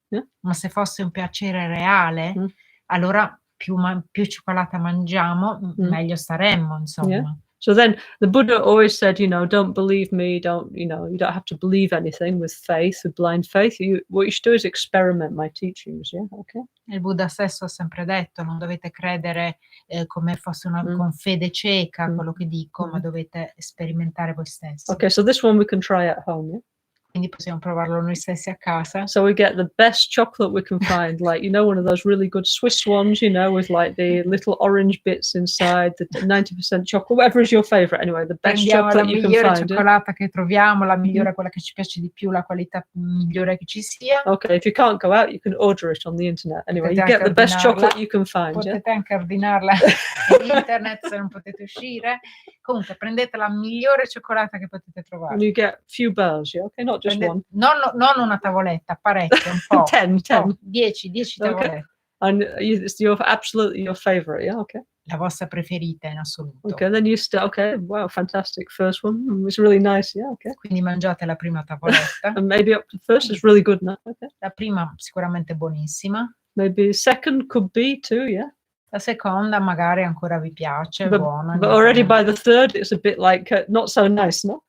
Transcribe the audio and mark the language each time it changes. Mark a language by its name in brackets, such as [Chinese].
[English] Yeah? [Italian] Ma se fosse un piacere reale, allora più cioccolata mangiamo, meglio staremmo, insomma. [English] Yeah. So then the Buddha always said, you know, don't believe me, you don't have to believe anything with faith, with blind faith. What you should do is experiment my teachings, yeah, okay? [Italian] Il Buddha stesso ha sempre detto, non dovete credere come fosse con fede cieca quello che dico, ma dovete sperimentare voi stessi. [English] Okay, so this one we can try at home, yeah? [Italian] Quindi possiamo provarlo noi stessi a casa. [English] So we get the best chocolate we can find, like, you know, one of those really good Swiss ones, you know, with like the little orange bits inside, the 90% chocolate, whatever is your favorite, anyway, the best chocolate you can find. [Italian] La migliore cioccolata che troviamo, la migliore, quella che ci piace di più, la qualità migliore che ci sia. [English] Okay, if you can't go out, you can order it on the internet. Anyway, you get the best chocolate you can find. [Italian] Potete anche ordinarla su internet se non potete uscire. Comunque, prendete la migliore cioccolata che potete trovare. [English] And you get few bars, yeah, okay, not just one. [Italian] Non una tavoletta, parecchie, un po'. 10 tavolette. [English] Okay. And it's absolutely your favorite, yeah, okay. [Italian] La vostra preferita in assoluto. [English] Okay, then okay, wow, fantastic, first one, it's really nice, yeah, okay. [Italian] Quindi mangiate la prima tavoletta. [English] And maybe up to first is really good, no? Okay. [Italian] La prima sicuramente buonissima. [English] Maybe second could be too, yeah. [Italian] La seconda magari ancora vi piace, buona. [English] But already by the third it's a bit like not so nice, no?